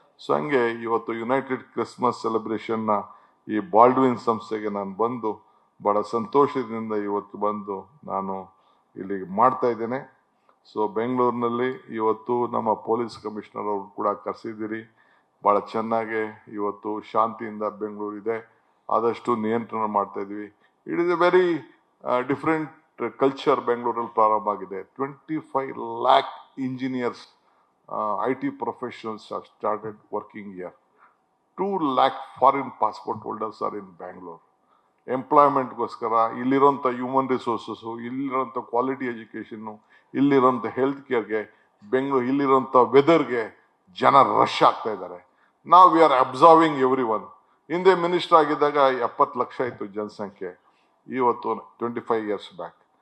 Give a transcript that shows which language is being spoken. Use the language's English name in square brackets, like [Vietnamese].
[Kannada] So ಹಂಗೆ ಇವತ್ತು United Christmas celebration ನ ಈ ಬಾಲ್ಡ್ವಿನ್ ಸಂಸ್ಥೆಗೆ ನಾನು ಬಂದು ಬಹಳ ಸಂತೋಷದಿಂದ ಇವತ್ತು ಬಂದು ನಾನು ಇಲ್ಲಿ ಮಾಡ್ತಾ ಇದ್ದೇನೆ. ಸೊ ಬೆಂಗಳೂರಿನಲ್ಲಿ ಇವತ್ತು ನಮ್ಮ ಪೊಲೀಸ್ ಕಮಿಷನರ್ ಅವರು ಕೂಡ ಕರೆಸಿದ್ದೀರಿ. ಬಹಳ ಚೆನ್ನಾಗಿ ಇವತ್ತು ಶಾಂತಿಯಿಂದ ಬೆಂಗಳೂರು ಇದೆ, ಆದಷ್ಟು ನಿಯಂತ್ರಣ ಮಾಡ್ತಾ ಇದ್ವಿ. [English] it is a very different culture [Kannada] ಬೆಂಗಳೂರಲ್ಲಿ ಪ್ರಾರಂಭ ಆಗಿದೆ. [English] 25 lakh engineers, IT professionals have started working here. 2 lakh foreign passport holders are in Bangalore. [Kannada] ಎಂಪ್ಲಾಯ್ಮೆಂಟ್ಗೋಸ್ಕರ ಇಲ್ಲಿರೋಂಥ human resources, ಇಲ್ಲಿರೋಂಥ quality education, ಇಲ್ಲಿರೋಂಥ health ಕೇರ್ಗೆ, Bengaluru ಇಲ್ಲಿರೋಂಥ ವೆದರ್ಗೆ ಜನ ರಶ್ ಆಗ್ತಾ ಇದ್ದಾರೆ. ನಾವು [English] We are observing everyone. [Kannada] ಹಿಂದೆ minister ಆಗಿದ್ದಾಗ 70 ಲಕ್ಷ ಇತ್ತು ಜನಸಂಖ್ಯೆ, ಇವತ್ತು 25 years ಬ್ಯಾಕ್.